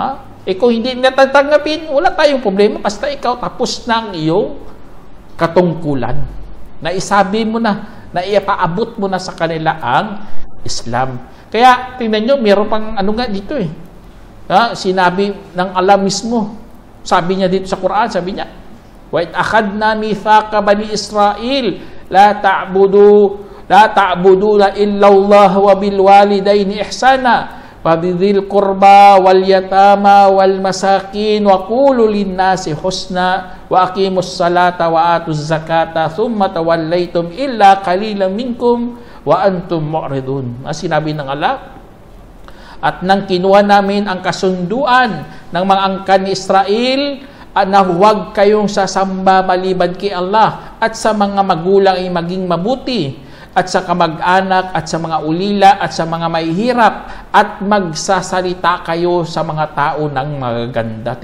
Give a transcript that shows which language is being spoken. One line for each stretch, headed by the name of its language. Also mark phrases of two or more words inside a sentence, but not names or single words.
Filipino: Kung hindi natatanggapin, wala tayong problema. Basta ikaw tapos na ang iyong katungkulan. Na isabi mo na ipaabot mo na sa kanila ang Islam. Kaya, tingnan nyo, meron pang ano nga dito sinabi ng Allah mismo. Sabi niya dito sa Quran, sabi niya,
Arabic: وَإِذْ أَخَذْنَا مِيثَاقَ بَنِي إِسْرَائِيلَ لَا تَعْبُدُونَ إِلَّا اللَّهَ وَبِالْوَالِدَيْنِ إِحْسَانًا وَبِذِي الْقُرْبَى وَالْيَتَامَى وَالْمَسَاكِينِ وَقُولُوا لِلنَّاسِ حُسْنًا وَأَقِيمُوا الصَّلَاةَ وَآتُوا الزَّكَاةَ ثُمَّ تَوَلَّيْتُمْ إِلَّا قَلِيلًا مِنكُمْ وَأَنْتُمْ مُعْرِضُونَ.
Filipino: Sinabi ng Allah, at nang kinuha namin ang kasunduan ng mga angkan ni Israel na huwag kayong sasamba maliban kay Allah at sa mga magulang ay maging mabuti at sa kamag-anak at sa mga ulila at sa mga mahihirap at magsasalita kayo sa mga tao ng magaganda.